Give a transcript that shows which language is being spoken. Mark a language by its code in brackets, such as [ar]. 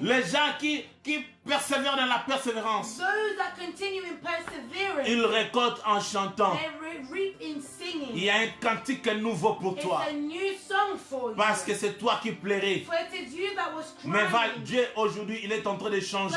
[fr] Les gens qui persévèrent dans la persévérance, [en] Those that continue in perseverance, [fr] ils récoltent en chantant. [en] they reap in singing. [fr] Il y a un cantique nouveau pour toi. [en] It's a new song for you. [fr] Parce que c'est toi qui plairais. [en] For it is you that was [fr] Mais [en] crying. [fr] Dieu aujourd'hui, il est en train de changer.